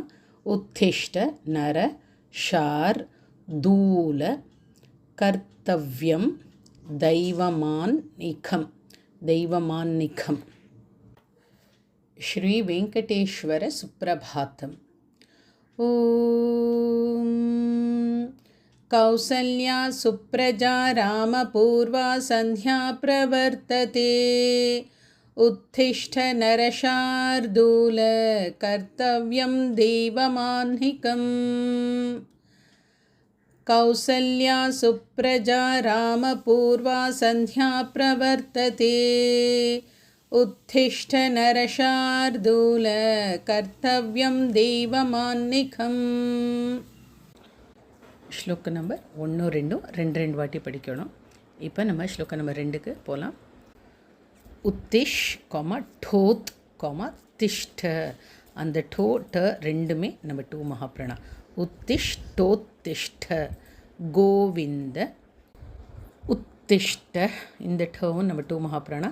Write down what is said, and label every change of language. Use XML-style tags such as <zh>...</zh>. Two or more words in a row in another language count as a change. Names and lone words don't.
<sa>उत्तिष्ठ नर शार् दूल कर्तव्यं दैवमाह्निकम्. ஸ்ரீ வெங்கடேஸ்வர சுப்ரபாதம். ॐ कौसल्या सुप्रजा रामपूर्वा सन्ध्या प्रवर्तते. उत्तिष्ठ नरशार्दूल कर्तव्यं देवमान्निकम्. कौसल्या सुप्रजा रामपूर्वा सन्ध्या प्रवर्तते. उत्तिष्ठ नरशार्दूल कर्तव्यं देवमान्निकम्.</sa> <ta>ஸ்லோக நம்பர் 1 2 வாட்டி படிக்கணும். இப்போ நம்ம ஸ்லோக நம்பர் 2க்கு போகலாம்.</ta> <sa>उत्तिष् ठोत् तिष्ठ.</sa> <ta>அந்த டோ ட ரெண்டுமே நம்ம 2 மகாபிரணா.</ta> <sa>उत्तिष् ठोत् तिष्ठ. गोविन्द उत्तिष्ठ</sa> <ta>இந்த டவும் நம்ம 2 மகாபிரணா.</ta>